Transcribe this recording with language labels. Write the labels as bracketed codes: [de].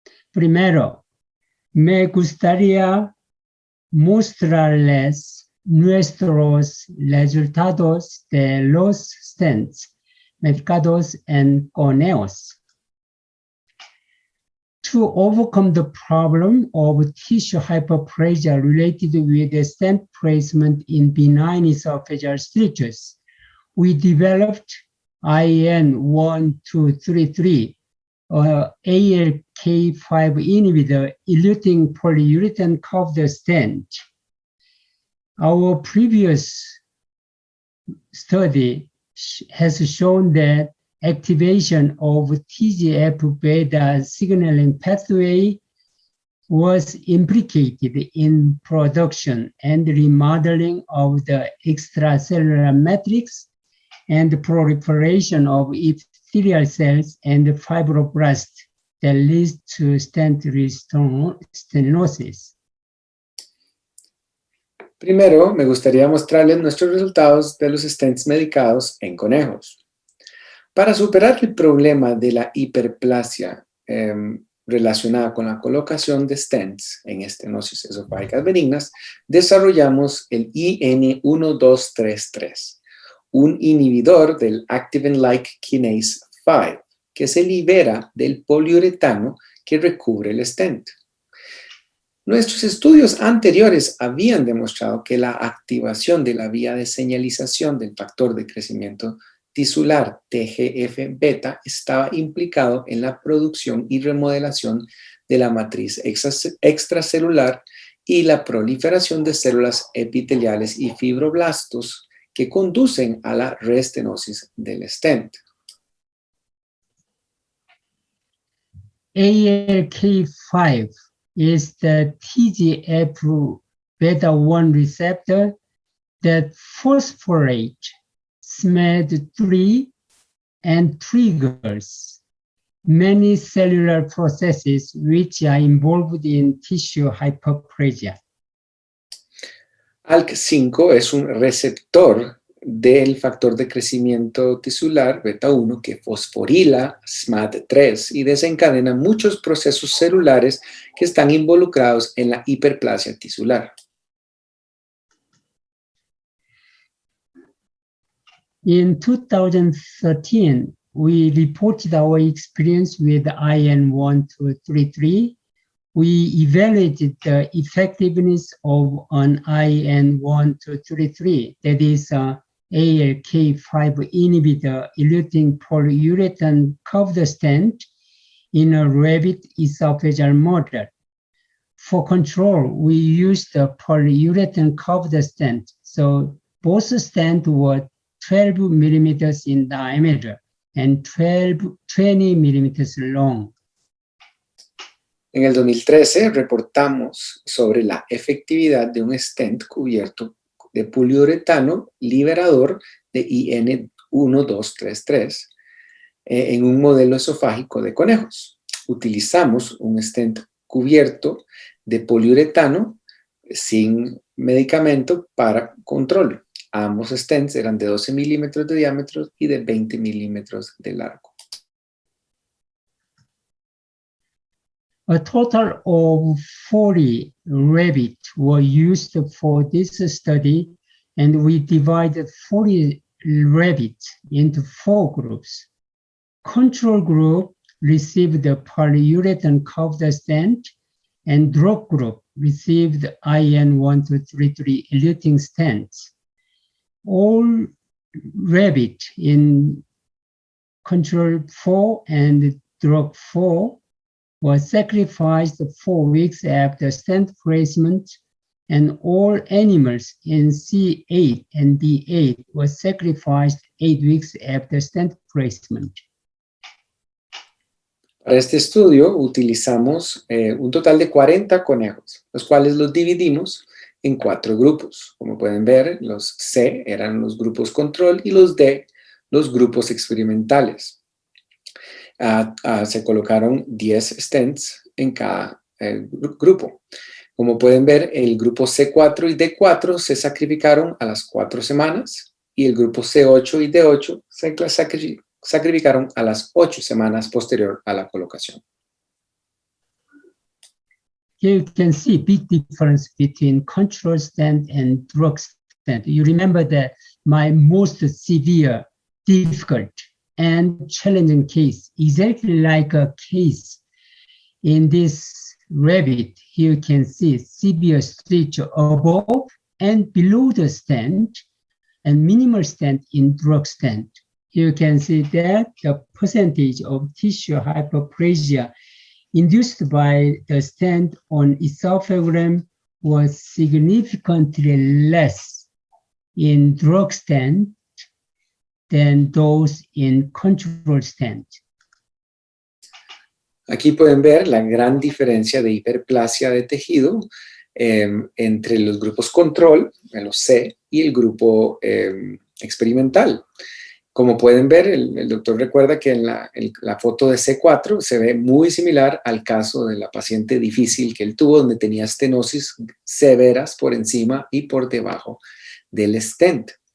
[es] Primero, me gustaría mostrarles nuestros resultados de los stents medicados en conejos. [en] To overcome the problem of tissue hyperplasia related with the stent placement in benign esophageal strictures, we developed IN1233, ALK-5 inhibitor eluting polyurethane covered stent. Our previous study has shown that activation of TGF-beta signaling pathway was implicated in production and remodeling of the extracellular matrix and proliferation of epithelial cells and fibroblast that leads to stent stenosis. [es] Primero, me gustaría mostrarles nuestros resultados de los stents medicados en conejos. Para superar el problema de la hiperplasia relacionada con la colocación de stents en estenosis esofágicas benignas, desarrollamos el IN1233, un inhibidor del activin-like kinase 5, que se libera del poliuretano que recubre el stent. Nuestros estudios anteriores habían demostrado que la activación de la vía de señalización del factor de crecimiento tisular TGF-beta estaba implicado en la producción y remodelación de la matriz extracelular y la proliferación de células epiteliales y fibroblastos que conducen a la reestenosis del stent. [en] ALK-5 is the TGF-beta1 receptor that phosphorates SMAD3 and triggers many cellular processes which are involved in tissue hyperplasia. [es] ALK5 es un receptor del factor de crecimiento tisular beta-1 que fosforila SMAD3 y desencadena muchos procesos celulares que están involucrados en la hiperplasia tisular. [en] In 2013, we reported our experience with IN1233. We evaluated the effectiveness of an IN1233, that is ALK-5 inhibitor eluting polyurethane covered stent in a rabbit esophageal model. For control, we used the polyurethane covered stent, so both stents were 12 millimeters in diameter and 20 millimeters long. [es] En el 2013 reportamos sobre la efectividad de un stent cubierto de poliuretano liberador de IN1233 en un modelo esofágico de conejos. Utilizamos un stent cubierto de poliuretano sin medicamento para control. Ambos stents eran de 12 milímetros de diámetro y de 20 milímetros de largo. [en] A total of 40 rabbits were used for this study, and we divided 40 rabbits into 4 groups. Control group received the polyurethane covered stent, and drug group received IN1233 eluting stents. All rabbits in control 4 and drug 4 were sacrificed 4 weeks after stent placement, and all animals in C8 and D8 were sacrificed 8 weeks after stent placement. [es] Para este estudio utilizamos un total de 40 conejos, los cuales los dividimos en 4 grupos. Como pueden ver, los C eran los grupos control y los D los grupos experimentales. Se colocaron 10 stents en cada grupo. Como pueden ver, el grupo C4 y D4 se sacrificaron a las 4 semanas y el grupo C8 y D8 se sacrificaron a las 8 semanas posterior a la colocación. [en] Here you can see big difference between control stent and drug stent. You remember that my most severe, difficult, and challenging case, exactly like a case in this rabbit. Here you can see severe stitch above and below the stent and minimal stent in drug stent. Here you can see that the percentage of tissue hyperplasia induced by the stent on esophagus was significantly less in drug stent than those in control stent. [es] Aquí pueden ver la gran diferencia de hiperplasia de tejido entre los grupos control, los C, y el grupo experimental. Como pueden ver, el doctor recuerda que en la foto de C4 se ve muy similar al caso de la paciente difícil que él tuvo, donde tenía estenosis severas por encima y por debajo del stent.